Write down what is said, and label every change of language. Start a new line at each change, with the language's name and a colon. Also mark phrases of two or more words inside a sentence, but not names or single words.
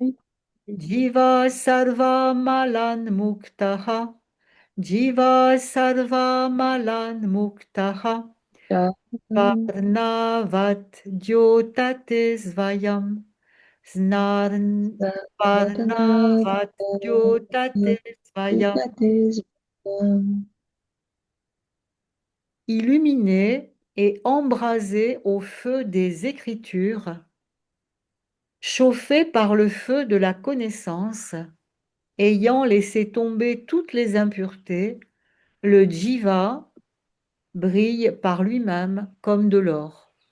Sanskrit: जीवः सर्वमलान्मुक्तः. जीवः सर्वमलान्मुक्तः. वर्णवद् द्योतते स्वयम्. वर्णवद् द्योतते स्वयम्.
French: Illuminé et embrasé au feu des Écritures, chauffé par le feu de la connaissance, ayant laissé tomber toutes les impuretés, le jiva brille par lui-même comme de l'or.